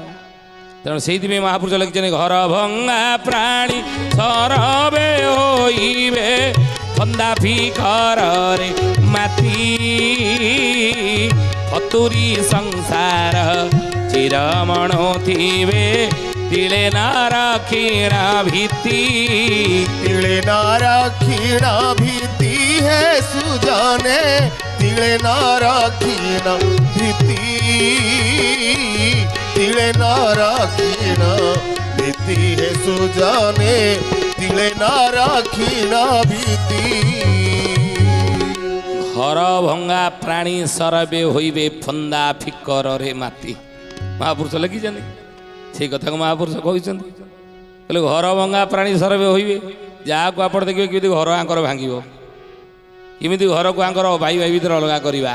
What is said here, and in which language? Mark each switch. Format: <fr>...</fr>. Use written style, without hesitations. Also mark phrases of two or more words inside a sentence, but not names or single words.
<or>ତେଣୁ ସେଇଥିପାଇଁ ମହାପୁରୁଷ ଲେଖିଛନ୍ତି ଘର ଭଙ୍ଗା ପ୍ରାଣୀ ସରବେ ହୋଇବେ ଫନ୍ଦା ଫିକରରେ ମାତି ଅତୁରି ସଂସାର ଚିରମଣୁ ଥିବେ ତିଳେ ନାର କ୍ଷୀଣ ଭୀତି ତିଳେ ନାର କ୍ଷୀଣ ଭୀତି ହେ ସୁଜନେ ତିଳେ ନାର କ୍ଷୀଣ ଭୀତି ତିଳେ ନାର କ୍ଷୀଣ ଭୀତି ହେ ସୁଜନେ ତିଳେ ନାର କ୍ଷୀଣ ଭୀତି ଘର ଭଙ୍ଗା ପ୍ରାଣୀ ସରବେ ହୋଇବେ ଫନ୍ଦା ଫିକରରେ ମାତି। ମହାପୁରୁଷ ଲେଖିଛନ୍ତି ସେଇ କଥାକୁ ମହାପୁରୁଷ କହିଛନ୍ତି। କହିଲେ ଘର ଭଙ୍ଗା ପ୍ରାଣୀ ସରବେ ହୋଇବେ, ଯାହାକୁ ଆପଣ ଦେଖିବେ କେମିତି ଘର ଆଙ୍କର ଭାଙ୍ଗିବ, କେମିତି ଘରକୁ ଆଙ୍କର ଭାଇ ଭାଇ ଭିତରେ ଅଲଗା କରିବା।</or>